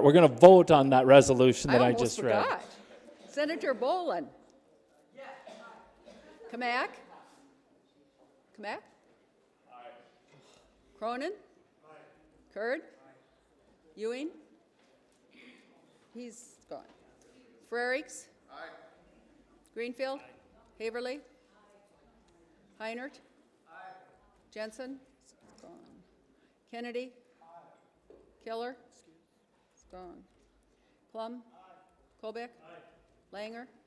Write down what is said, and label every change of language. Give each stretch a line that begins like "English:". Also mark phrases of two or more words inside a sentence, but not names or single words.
English: We're going to vote on that resolution that I almost just read. forgot. Senator Bolin? Yes. Kamak? Kamak? Aye. Cronin? Aye. Kurd? Ewing? He's gone. Frerichs? Aye. Greenfield? Aye. Haverly? Aye. Heinert? Aye. Jensen? Gone. Kennedy? Aye. Killer? Gone. Plum? Aye. Colbeck? Aye. Langer?